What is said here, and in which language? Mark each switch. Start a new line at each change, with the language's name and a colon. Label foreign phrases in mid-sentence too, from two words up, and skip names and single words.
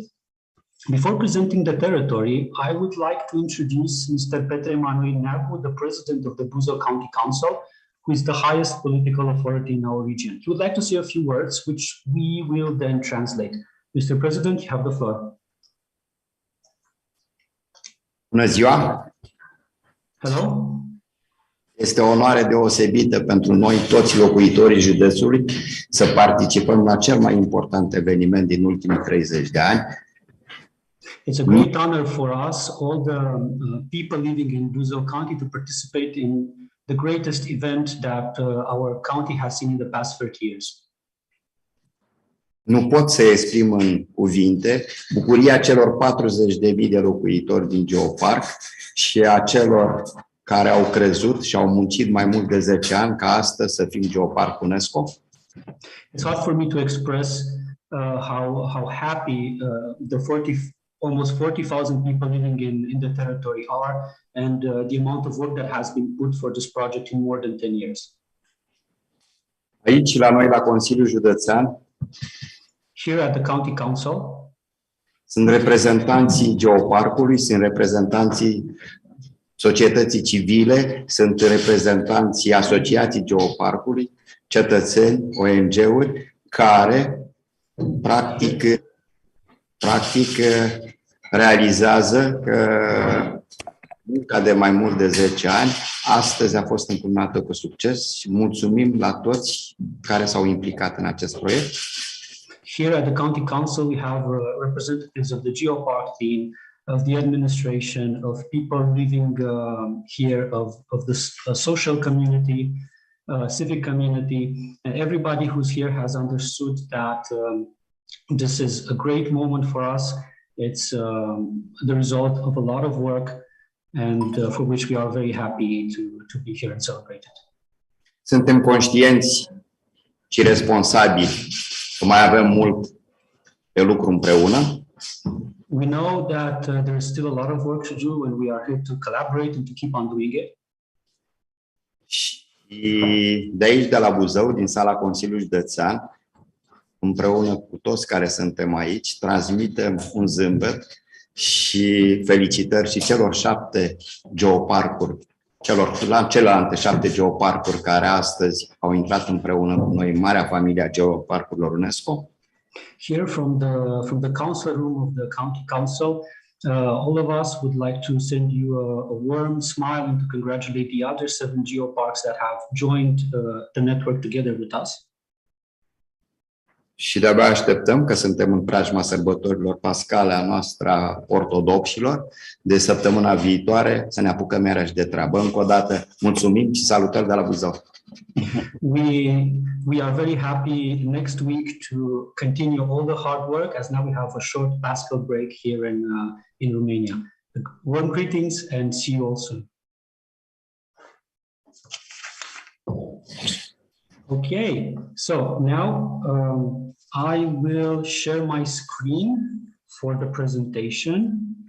English: Before presenting the territory, I would like to introduce Mr. Petre Emanuel Neagu, the president of the Buzău County Council, who is the highest political authority in our region. He would like to say a few words, which we will then translate. Mr. President, you have the floor.
Romanian: Bună ziua!
English: Hello.
Romanian: Este o onoare deosebită pentru noi, toți locuitorii județului, să participăm la cel mai important eveniment din ultimii 30 de ani.
English: It's a great honor for us, all the people living in Buzău County, to participate in the greatest event that our county has seen in the past 30 years.
Romanian: Nu pot să exprim în cuvinte bucuria celor 40.000 de locuitori din Geoparc și a celor care au crezut și au muncit mai mult de 10 ani ca astăzi să fim Geoparc UNESCO.
English: It's hard for me to express how happy almost 40,000 people living in the territory are, and the amount of work that has been put for this project in more than 10 years.
Romanian: Aici, la noi, la Consiliul Județean,
English: here at the County Council,
Romanian: sunt reprezentanții Geoparcului, sunt reprezentanții societății civile, sunt reprezentanții Asociației Geoparcului, cetățeni, ONG-uri, care practic realizează că munca de mai mult de 10 ani astăzi a fost încununată cu succes și mulțumim la toți care s-au implicat în acest proiect.
English: Here at the County Council, we have representatives of the Geopark team, of the administration, of people living here, of the social community, civic community, and everybody who's here has understood that this is a great moment for us. It's the result of a lot of work, and for which we are very happy to be here and celebrate it.
Romanian: Suntem conștienți și responsabili mai avem mult de lucru împreună.
English: We know that there is still a lot of work to do, and we are here to collaborate and to keep on doing it.
Romanian: Și de aici, de la Buzău, din sala Consiliului Județean, împreună cu toți care suntem aici, transmitem un zâmbet și felicitări și celor 7 geoparcuri, celelalte 7 geoparcuri care astăzi au intrat împreună cu noi în marea familie a geoparcurilor UNESCO.
English: Here from the council room of the county council, all of us would like to send you a warm smile and to congratulate the other 7 geoparks that have joined the network together with us.
Romanian: Și de-abia așteptăm, că suntem în preajma sărbătorilor pascale a noastră a ortodoxilor, de săptămâna viitoare să ne apucăm iarăși de treabă. Încă o dată mulțumim și salutări de la Buzău.
English: We are very happy next week to continue all the hard work, as now we have a short Paschal break here in Romania. Warm greetings and see you all soon. Okay, so now I will share my screen for the presentation.